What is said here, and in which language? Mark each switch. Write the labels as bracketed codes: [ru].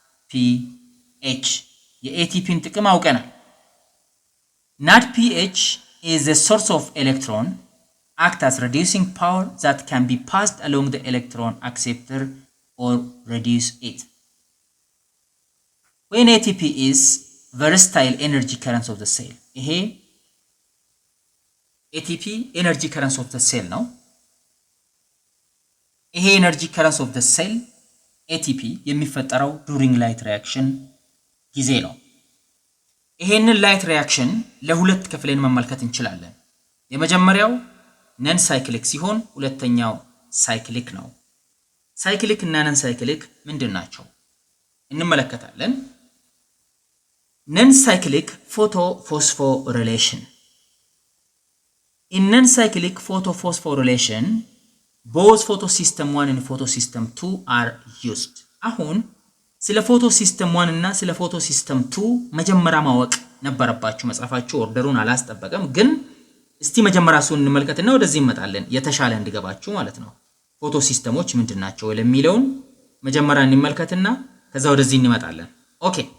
[en] NADPH። [am] የATPን ጥቅም አውቀናል። [en] NADPH is a source of electron, act as reducing power that can be passed along the electron acceptor or reduce it. When ATP is versatile energy currents of the cell. [am] ይሄ [en] ATP energy currents of the cell [am] ነው። [en] ይሄ energy currents of the cell ATP [am] የሚፈጠረው [en] during light reaction [am] ጊዜ ነው። ይሄንን ላይት ሪአክሽን ለሁለት ከፍለን መመልከት እንችላለን። የመጀመሪያው ነን ሳይክሊክ ሲሆን ሁለተኛው ሳይክሊክ ነው። ሳይክሊክ እና ነን ሳይክሊክ ምንድናቸው እንመለከታለን። ነን ሳይክሊክ photophosphorylation. [en] In non-cyclic photophosphorylation, both photosystem 1 and photosystem 2 are used. [am] አሁን ስለ ፎቶሲስተም 1 እና ስለ ፎቶሲስተም 2 መጀመሪያ ማወቅ ነበረባችሁ። መጻፋችሁ ኦርደሩን አላስጠበቀም፣ ግን እስቲ መጀመሪያ እሱን እንመልከትና ወደዚህ እንመጣለን የተሻለ እንዲገባችሁ ማለት ነው። ፎቶሲስተሞች ምንድናቸው ለሚለው መጀመሪያ እንመልከትና ከዛ ወደዚህ እንመጣለን። ኦኬ